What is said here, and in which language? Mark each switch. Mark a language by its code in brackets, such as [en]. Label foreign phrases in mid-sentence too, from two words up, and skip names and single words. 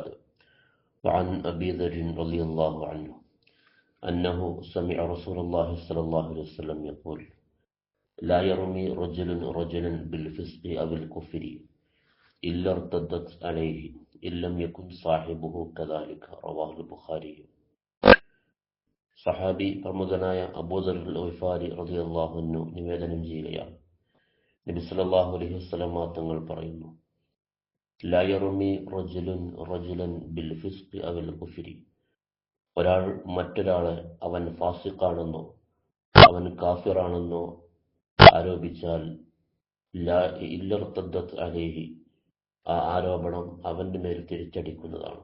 [ar] وعن أبي ذر رضي الله عنه أنه سمع رسول الله صلى الله عليه وسلم يقول: لا يرمي رجل رجلا بالفسق أو الكفر إلا ارتدت عليه إن لم يكن صاحبه كذلك. رواه البخاري. [ml] സഹാബി പ്രമുഖനായ അബൂദർ ഗിഫാരി [ar] رضي الله عنه [ml] നിവേദനം ചെയ്യുകയാണ്, നബി [ar] صلى الله عليه وسلم [ml] തങ്ങൾ പറയുന്നു: [ar] لا يرمي رجل رجلا بالفسق أو الكفر. [ml] ഒരാൾ മറ്റൊരാളെ അവൻ ഫാസിഖാണെന്നോ അവൻ കാഫിറാണെന്നോ ആരോപിച്ചാൽ [ar] إلا ارتدت عليه, [ml] ആ ആരോപണം അവന്റെ മേൽ തിരിച്ചടിക്കുന്നതാണ്.